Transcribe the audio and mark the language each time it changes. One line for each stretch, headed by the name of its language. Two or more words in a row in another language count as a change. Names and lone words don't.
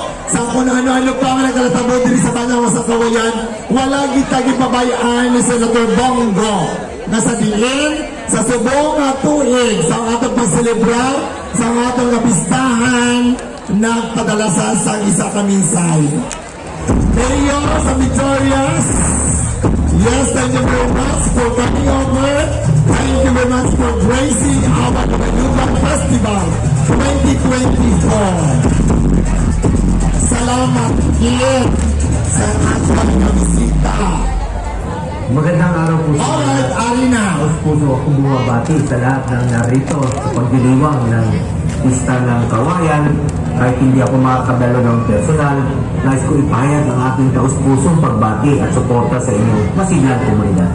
Hiligaynon: Sa kung ano-ano pa nga nagkalatabo diri sa Banawa sa Kawayan, wala kita gipabayaan ni Senator Bongo na sa diin sa subong nga tuig sa atong pagselebrar sa atong kapistahan nagpadala sa isa ka mensahe. Mayor sa Victorias,
English: yes, thank you very much for coming over. Thank you very much for gracing our Manuban Festival 2024.
Filipino: Salamat here sa ating bisita. Magandang araw po sa
English: alright, Arina.
Filipino: Puso akong bumabati sa lahat ng narito sa pagdiriwang ng Pista ng Kawayan. Kahit hindi ako makakabalo ng personal, nais ko ipahayag ang aking taus-pusong pagbati at suporta sa inyong masiglang komunidad.